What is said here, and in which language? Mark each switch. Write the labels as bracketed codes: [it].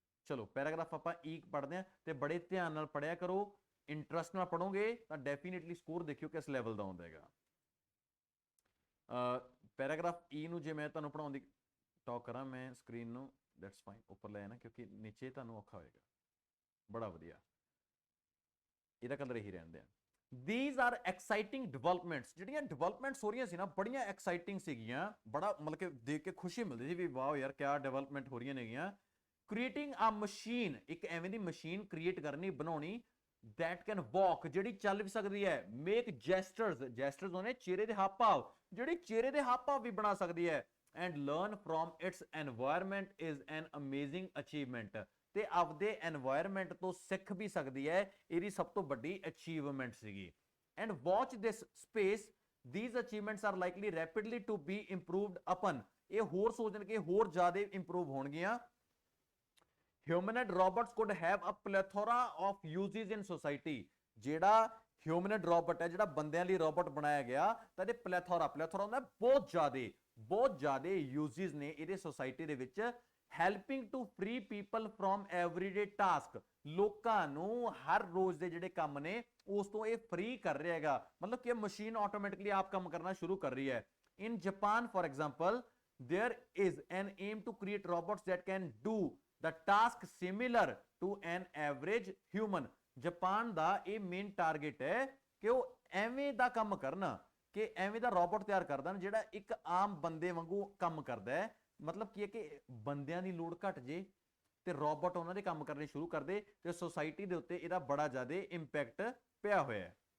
[pa] ਚਲੋ ਪੈਰਾਗ੍ਰਾਫ ਆਪਾਂ ਈ ਪੜ੍ਹਦੇ ਹਾਂ, ਤੇ ਬੜੇ ਧਿਆਨ ਨਾਲ ਪੜ੍ਹਿਆ ਕਰੋ, ਇੰਟਰਸਟ ਨਾਲ ਪੜੋਗੇ ਤਾਂ ਡੈਫੀਨੇਟਲੀ ਸਕੋਰ ਦੇਖਿਓ ਕਿਸ ਲੈਵਲ ਦਾ ਆਉਂਦਾ ਹੈਗਾ। ਪੈਰਾਗ੍ਰਾਫ ਈ ਨੂੰ ਜੇ ਮੈਂ ਤੁਹਾਨੂੰ ਪੜਾਉਣ ਦੀ ਟਾਕ ਕਰਾਂ, ਮੈਂ ਸਕਰੀਨ ਨੂੰ [en] that's fine [pa] ਉੱਪਰ ਲੈ ਆਣਾ, ਕਿਉਂਕਿ ਨੀਚੇ ਤੁਹਾਨੂੰ ਔਖਾ ਹੋਏਗਾ। ਬੜਾ ਵਧੀਆ, ਇਹਦਾ ਕਲਰ ਇਹੀ ਰਹਿੰਦੇ ਆ। [en] These are exciting developments। [pa] ਜਿਹੜੀਆਂ ਡਿਵੈਲਪਮੈਂਟਸ ਹੋ ਰਹੀਆਂ ਸੀ ਨਾ, ਬੜੀਆਂ ਐਕਸਾਈਟਿੰਗ ਸੀਗੀਆਂ, ਬੜਾ ਮਤਲਬ ਕਿ ਦੇਖ ਕੇ ਖੁਸ਼ੀ ਮਿਲਦੀ ਸੀ ਵੀ ਵਾਓ ਯਾਰ ਕਿਆ ਡਿਵੈਲਪਮੈਂਟ ਹੋ ਰਹੀਆਂ ਨੇਗੀਆਂ। [en] creating a machine, [pa] ਇੱਕ ਐਵੇਂ ਦੀ ਮਸ਼ੀਨ ਕ੍ਰੀਏਟ ਕਰਨੀ, ਬਣਾਉਣੀ, [en] that can walk, [pa] ਜਿਹੜੀ ਚੱਲ ਵੀ ਸਕਦੀ ਹੈ, [en] make gestures, [pa] ਜੈਸਟਰਸ ਹੋਣੇ ਚਿਹਰੇ ਦੇ ਹਾਵ ਭਾਵ, ਜਿਹੜੀ ਚਿਹਰੇ ਦੇ ਹਾਵ ਭਾਵ ਵੀ ਬਣਾ ਸਕਦੀ ਹੈ, [en] and learn from its environment is an amazing achievement। [pa] ਤੇ ਆਪਦੇ এনवायरमेंट ਤੋਂ ਸਿੱਖ ਵੀ ਸਕਦੀ ਹੈ, ਇਹਦੀ ਸਭ ਤੋਂ ਵੱਡੀ ਅਚੀਵਮੈਂਟ ਸੀਗੀ। [en] And watch this space, these achievements are likely rapidly to be improved upon। [pa] ਇਹ ਹੋਰ ਸੋਚਣਗੇ ਹੋਰ ਜ਼ਿਆਦਾ ਇੰਪਰੂਵ ਹੋਣਗੀਆਂ। [en] Humanoid robots could have a plethora of uses in society। [pa] ਜਿਹੜਾ ਹਿਊਮਨਡ ਰੋਬੋਟ ਹੈ, ਜਿਹੜਾ ਬੰਦਿਆਂ ਲਈ ਰੋਬੋਟ ਬਣਾਇਆ ਗਿਆ, ਤਾਂ ਇਹਦੇ ਪਲੈਥੋਰਾ ਹੁੰਦਾ ਬਹੁਤ ਜ਼ਿਆਦਾ ਯੂਜ਼ਸ ਨੇ ਇਹਦੇ ਸੋਸਾਇਟੀ ਦੇ ਵਿੱਚ। [en] helping to free people from everyday task, [pa] ਲੋਕਾਂ ਨੂੰ ਹਰ ਰੋਜ਼ ਦੇ ਜਿਹੜੇ ਕੰਮ ਨੇ ਉਸ ਤੋਂ ਇਹ ਫ੍ਰੀ ਕਰ ਰਿਹਾ ਹੈਗਾ, ਮਤਲਬ ਕਿ ਮਸ਼ੀਨ ਆਟੋਮੈਟਿਕਲੀ ਆਪ ਕੰਮ ਕਰਨਾ ਸ਼ੁਰੂ ਕਰ ਰਹੀ ਹੈ। [en] In Japan for example there is an aim to create robots that can do the task similar to an average human। [pa] Japan ਦਾ ਇਹ ਮੇਨ ਟਾਰਗੇਟ ਹੈ ਕਿ ਉਹ ਐਵੇਂ ਦਾ ਕੰਮ ਕਰਨਾ, ਕਿ ਐਵੇਂ ਦਾ ਰੋਬੋਟ ਤਿਆਰ ਕਰ ਦੇਣ ਜਿਹੜਾ ਇੱਕ ਆਮ ਬੰਦੇ ਵਾਂਗੂ ਕੰਮ ਕਰਦਾ ਹੈ। ਮਤਲਬ ਕੀ ਹੈ ਕਿ ਬੰਦਿਆਂ ਦੀ ਲੋੜ ਘਟ ਜੇ ਤੇ ਰੋਬੋਟ ਉਹਨਾਂ ਦੇ ਕੰਮ ਕਰਨੇ ਸ਼ੁਰੂ ਕਰ ਦੇ, ਤੇ ਸੋਸਾਇਟੀ ਦੇ ਉੱਤੇ ਇਹਦਾ ਬੜਾ ਜ਼ਿਆਦਾ ਇੰਪੈਕਟ ਪਿਆ ਹੋਇਆ ਹੈ।